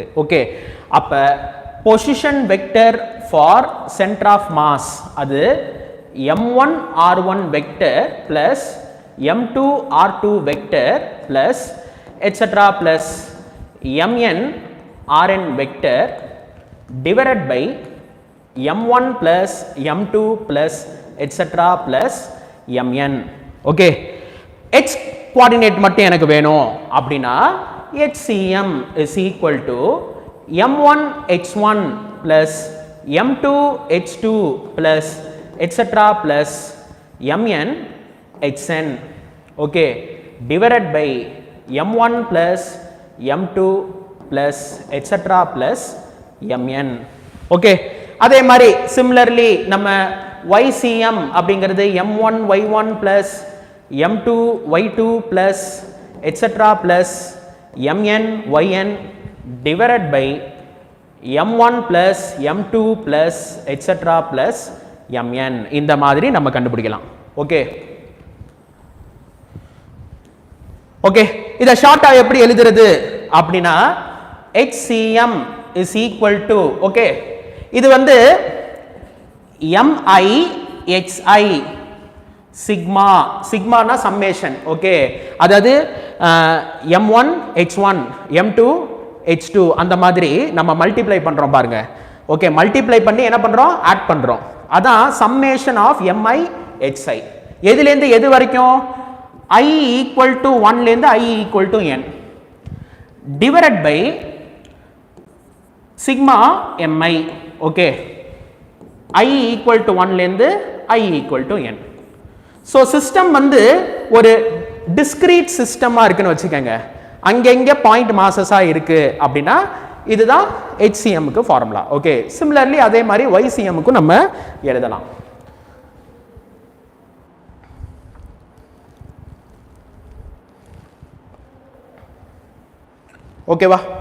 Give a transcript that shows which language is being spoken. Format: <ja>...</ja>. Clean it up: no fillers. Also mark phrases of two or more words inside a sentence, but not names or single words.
<en>ஓகே, அப்ப position vector for center of mass அது m1 r1 vector plus m2 r2 vector plus etcetera plus mn rn vector divided by m1 plus m2 plus etc plus mn. ஓகே, x coordinate</en> <ta>மட்டும் எனக்கு வேணும் அப்படின்னா</ta> <en>HCM is equal to m1 h1 plus m2 h2 plus etc plus mn hn. ஓகே, divided by m1 plus m2 plus etc plus mn. ஓகே,</en> <ta>அதே மாதிரி</ta> <en>சிமிலர்லி நம்ம YCM அப்படிங்கிறது m1 y1 plus m2 y2 plus etc plus mn yn divided by m1 plus m2 plus etc plus mn.</en> <ta>இந்த மாதிரி நம்ம கண்டுபிடிக்கலாம்.</ta> <en>okay, okay,</en> <ta>இத ஷார்ட்டா எப்படி எழுதுறது அப்படின்னா</ta> <en>HCM is equal to,</en> <ta>ஓகே, இது வந்து mi xi சிக்மா, சிக்மானா சம்மேஷன். ஓகே, அதாவது m1 h1 m2 h2 அந்த மாதிரி நம்ம மல்டிப்ளை பண்றோம் பாருங்க. ஓகே, மல்டிப்ளை பண்ணி என்ன பண்றோம், ஆட் பண்றோம். அதான்</ta> <en>summation of mi xi.</en> <ta>எதுல இருந்து எது வரைக்கும்,</ta> <en>i equal to 1</en> <ta>ல இருந்து</ta> <en>i equal to n divided by sigma mi. ஓகே, i equal to 1</en> <ta>ல இருந்து</ta> <en>i equal to n.</en> <ta>ஸோ சிஸ்டம் வந்து ஒரு</ta> <en>discrete systema</en> <ta>இருக்குன்னு வச்சுக்கோங்க, அங்கங்க</ta> <en>point massesa</en> <ta>இருக்கு அப்படின்னா இதுதான் HCMக்கு ஃபார்முலா. ஓகே, சிமிலர்லி அதே மாதிரி YCMக்கும் நம்ம எழுதலாம். ஓகேவா?</ta>